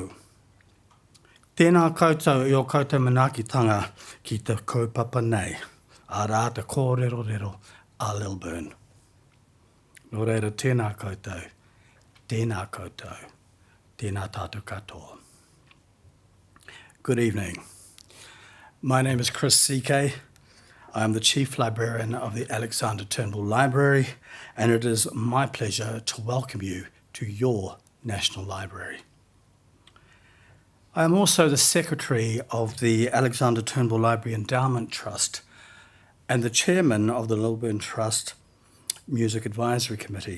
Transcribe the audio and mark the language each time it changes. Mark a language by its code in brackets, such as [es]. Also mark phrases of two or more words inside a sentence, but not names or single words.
[mi] Tēnā koutou i o koutou manaakitanga ki te kaupapa nei, a rā te kōrero a Lilburn. Nō reira tēnā koutou, tēnā koutou, tēnā tātou katoa. [en] Good evening. My name is Chris CK. I am the Chief Librarian of the Alexander Turnbull Library, and it is my pleasure to welcome you to your National Library. I am also the Secretary of the Alexander Turnbull Library Endowment Trust and the Chairman of the Lilburn Trust Music Advisory Committee.